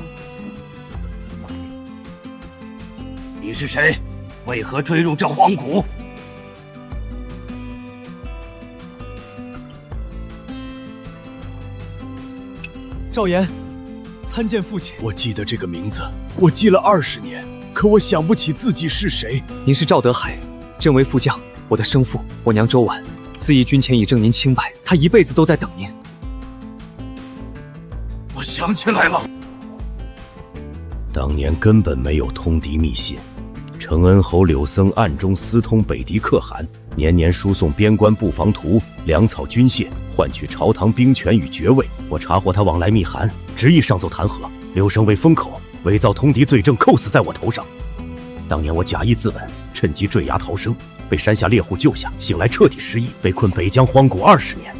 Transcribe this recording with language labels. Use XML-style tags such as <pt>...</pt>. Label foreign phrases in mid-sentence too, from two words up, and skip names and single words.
<zh>你是誰？為何追入這荒谷？趙岩，參見父親。我記得這個名字，我記了20年，可我想不起自己是誰。您是趙德海，朕為副將，我的生父，我娘周婉，自縊軍前已證您清白，她一輩子都在等您。我想起來了，當年根本沒有通敵密信，承恩侯柳僧暗中私通北狄可汗，年年輸送邊關布防圖、糧草軍械，換取朝堂兵權與爵位。我查獲他往來密函，執意上奏彈劾。柳生為封口，偽造通敵罪證扣死在我頭上。當年我假意自刎，趁機墜崖逃生，被山下獵戶救下，醒來徹底失憶，被困北疆荒谷20年。</zh>